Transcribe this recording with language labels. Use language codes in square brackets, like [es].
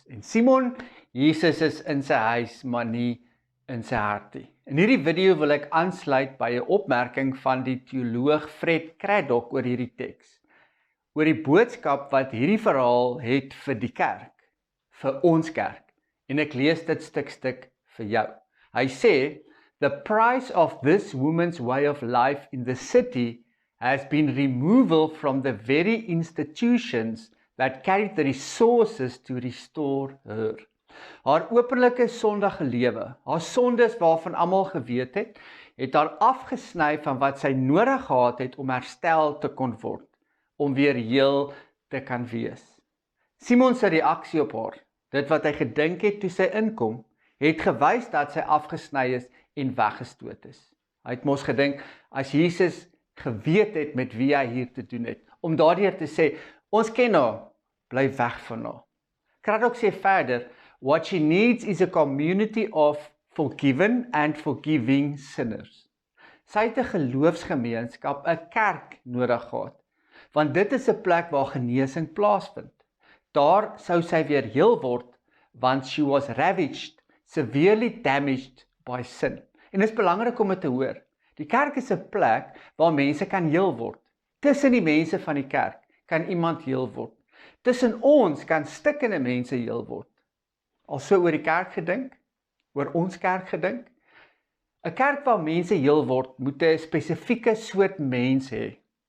[af] En Simon, Jesus is in sy huis, maar nie in sy hartie. In hierdie video wil ek aansluit by 'n opmerking van die teoloog Fred Craddock oor hierdie teks. Oor die boodskap wat hierdie verhaal het vir die kerk, vir ons kerk. En ek lees dit stuk vir jou. Hy sê, [en] "The price of this woman's way of life in the city has been removal from the very institutions that carried the resources to restore her." [af] Haar openlike sondige lewe, haar sondes waarvan almal geweet het haar afgesny van wat sy nodig gehad het om herstel te kon word, om weer heel te kan wees. Simon se reaksie op haar, dit wat hy gedink het toe sy inkom, het gewys dat sy afgesny is en weggestoot is. Hy het mos gedink, as Jesus geweet het met wie hy hier te doen het, om daardeur te sê, ons ken haar, bly weg van haar. Craddock sê verder, [en] what she needs is a community of forgiven and forgiving sinners. [af] Sy het 'n geloofsgemeenskap, 'n kerk nodig gehad, want dit is 'n plek waar genesing plaasvind. Daar sou sy weer heel word, want [en] she was ravaged, severely damaged by sin. [af] En dit is belangrik om dit te hoor. Die kerk is 'n plek waar mense kan heel word. Tussen die mense van die kerk kan iemand heel word. Tussen ons kan stikkende mense heel word. Also oor die kerk gedink, oor ons kerk gedink. 'n Kerk waar mense heel word, moet 'n spesifieke soort mens hê.